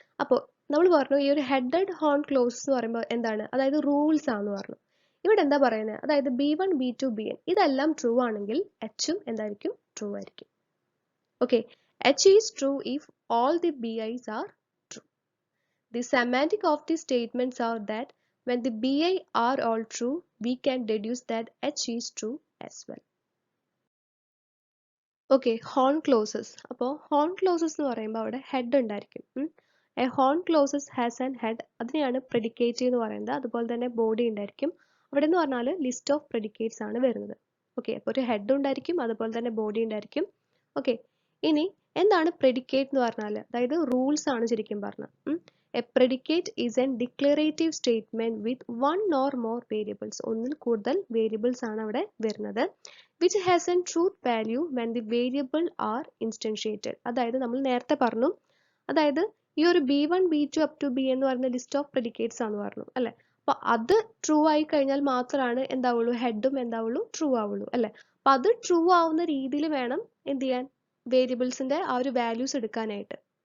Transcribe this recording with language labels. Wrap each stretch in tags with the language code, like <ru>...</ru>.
<ml>അപ്പോൾ നമ്മൾ പറഞ്ഞു ഈ ഒരു ഹെഡഡ് ഹോൺ ക്ലോസ് എന്ന് പറയുമ്പോൾ എന്താണ്, അതായത് റൂൾസ് ആണെന്ന് പറഞ്ഞു. ഇവിടെ എന്താ പറയുന്നത്, അതായത് B1 B2 BN ഇതെല്ലാം ട്രൂ ആണെങ്കിൽ എച്ചും എന്തായിരിക്കും, ട്രൂ ആയിരിക്കും.</ml> <en>Okay, H is true if all the BIs are true. The semantic of the statements are that when the BI are all true, we can deduce that H is true as well. Okay, horn clauses.</en> <ml>അപ്പോൾ horn clauses എന്ന് പറയുമ്പോൾ അവിടെ head ഉണ്ടായിരിക്കും.</ml> <en>A horn clauses has an head.</en> <ml>അതിനെയാണ് predicate എന്ന് പറയുന്നത്. അതുപോലെ തന്നെ body ഉണ്ടായിരിക്കും. അവിടെ എന്ന് പറഞ്ഞാൽ list of predicates ആണ് വരുന്നത്. ഓക്കെ, അപ്പോൾ ഒരു head ഉണ്ടായിരിക്കും, അതുപോലെ തന്നെ body ഉണ്ടായിരിക്കും. ഓക്കെ, ഇനി എന്താണ് predicate എന്ന് പറഞ്ഞാൽ, അതായത് റൂൾസ് ആണ് ശരിക്കും പറഞ്ഞത്.</ml> <en>A predicate is a declarative statement with one or more variables.</en> <ml>ഒന്നിൽ കൂടുതൽ വേരിയബിൾസ് ആണ് അവിടെ വരുന്നത്.</ml> <en>Which has a truth value when the variable are instantiated.</en> <ml>അതായത് നമ്മൾ നേരത്തെ പറഞ്ഞു, അതായത് ഈ ഒരു B1 B2 up to B എന്ന് പറയുന്ന ലിസ്റ്റ് ഓഫ് പ്രെഡിക്കേറ്റ്സ് ആണ് പറഞ്ഞു അല്ലെ. അപ്പൊ അത് ട്രൂ ആയി കഴിഞ്ഞാൽ മാത്രമാണ് എന്താവുള്ളൂ, ഹെഡും എന്താവുള്ളൂ, ട്രൂ ആവുള്ളൂ അല്ലെ. അപ്പൊ അത് ട്രൂ ആവുന്ന രീതിയിൽ വേണം എന്ത് ചെയ്യാൻ, വേരിയബിൾസിന്റെ ആ ഒരു വാല്യൂസ് എടുക്കാനായിട്ട്.</ml>